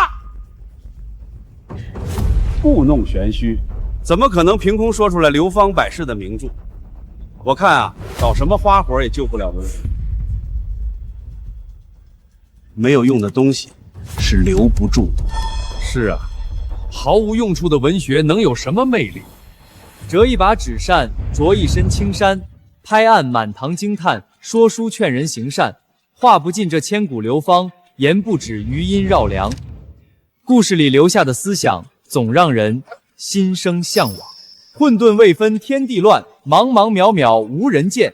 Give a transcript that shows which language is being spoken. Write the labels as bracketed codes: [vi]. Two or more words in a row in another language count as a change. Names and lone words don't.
[zh] 故弄玄虛，怎麼可能凭空说出来流芳百世的名著？我看啊，搞什麼花活也救不了文学。没有用的東西是留不住的。是啊，毫無用處的文學能有什麼魅力？折一把紙扇，着一身青衫，拍案滿堂驚嘆，說書勸人行善，話不盡這千古流芳，言不止餘音繞梁。故事裡留下的思想，總讓人心生向往。混沌未分天地亂，茫茫渺渺無人見。